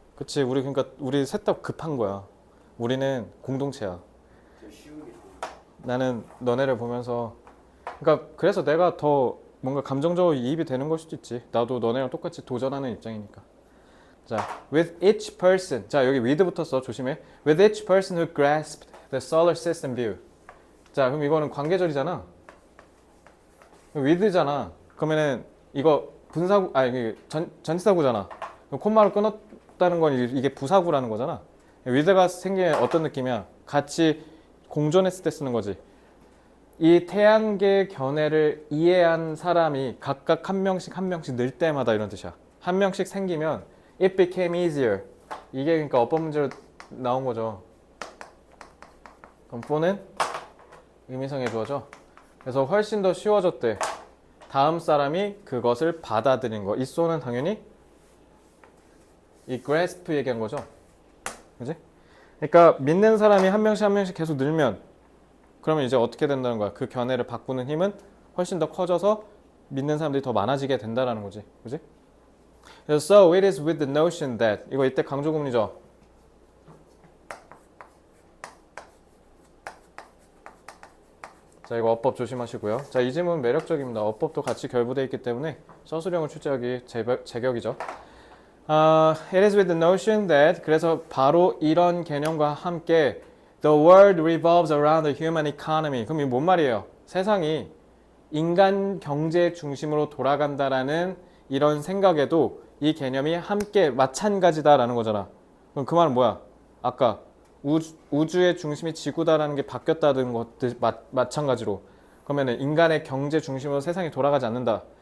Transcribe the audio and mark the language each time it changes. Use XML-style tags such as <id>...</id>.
<ko>그치 우리 그러니까 우리 셋 다 급한 거야. 우리는 공동체야. 좀 쉬운 게 좋은. 나는 너네를 보면서 그러니까 그래서 내가 더 뭔가 감정적으로 이입이 되는 걸 수도 있지. 나도 너네랑 똑같이 도전하는 입장이니까. 자,</ko> <en>with each person.</en> <ko>자, 여기 with부터 써. 조심해.</ko> <en>With each person who grasped the solar system view.</en> <ko>자, 그럼 이거는 관계절이잖아. with잖아. 그러면은 이거 분사구 아니 전치사구잖아. 그럼 콤마로 끊었다는 건 이게 부사구라는 거잖아. with가 생기면 어떤 느낌이야? 같이 공존했을 때 쓰는 거지. 이 태양계 견해를 이해한 사람이 각각 한 명씩 늘 때마다 이런 뜻이야. 한 명씩 생기면</ko> <en>it became easier.</en> <ko>이게 그러니까 어법 문제로 나온 거죠. 그럼 for는 의미상의 주어죠. 그래서 훨씬 더 쉬워졌대. 다음 사람이 그것을 받아들인 거. 이 so는 당연히 이 grasp 얘기한 거죠. 그지? 그러니까 믿는 사람이 한 명씩 계속 늘면 그러면 이제 어떻게 된다는 거야? 그 견해를 바꾸는 힘은 훨씬 더 커져서 믿는 사람들이 더 많아지게 된다라는 거지. 그지? 그래서</ko> <en>so it is with the notion that</en> <ko>이거 이때 강조구문이죠. 자, 이거 어법 조심하시고요. 자, 이 지문 매력적입니다. 어법도 같이 결부되어 있기 때문에 서술형을 출제하기 제격이죠.</ko> <en>It is with the notion that</en> <ko>그래서 바로 이런 개념과 함께</ko> <en>the world revolves around the human economy.</en> <ko>그럼 이게 뭔 말이에요? 세상이 인간 경제 중심으로 돌아간다라는 이런 생각에도 이 개념이 함께 마찬가지다라는 거잖아. 그럼 그 말은 뭐야? 아까 우주의 중심이 지구다라는 게 바뀌었다는 것들 마찬가지로 그러면은 인간의 경제 중심으로 세상이 돌아가지 않는다.</ko>